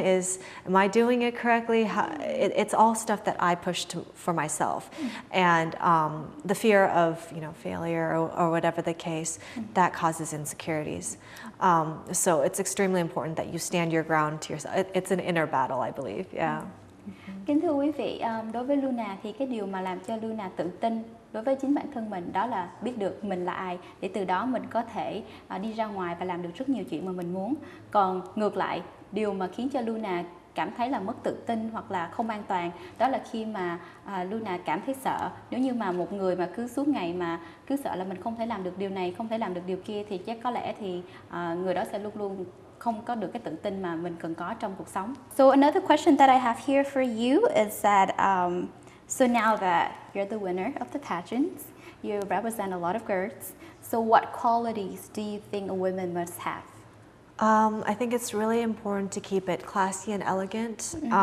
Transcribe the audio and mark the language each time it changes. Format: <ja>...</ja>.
<en>Am I doing it correctly? It's all stuff that I push for myself, and the fear of failure or whatever the case, that causes insecurities. So it's extremely important that you stand your ground to yourself. It's an inner battle, I believe. Yeah.</en> <vi>Kính thưa quý vị, đối với Luna thì cái điều mà làm cho Luna tự tin đối với chính bản thân mình đó là biết được mình là ai, để từ đó mình có thể đi ra ngoài và làm được rất nhiều chuyện mà mình muốn. Còn ngược lại, điều mà khiến cho Luna cảm thấy là mất tự tin hoặc là không an toàn, đó là khi mà Luna cảm thấy sợ. Nếu như mà một người mà cứ suốt ngày mà cứ sợ là mình không thể làm được điều này, không thể làm được điều kia, thì chắc có lẽ thì người đó sẽ luôn luôn không có được cái tự tin mà mình cần có trong cuộc sống.</vi> <en>So another question that I have here for you is that so now that you're the winner of the pageants, you represent a lot of girls. So what qualities do you think a woman must have? I think it's really important to keep it classy and elegant.</en>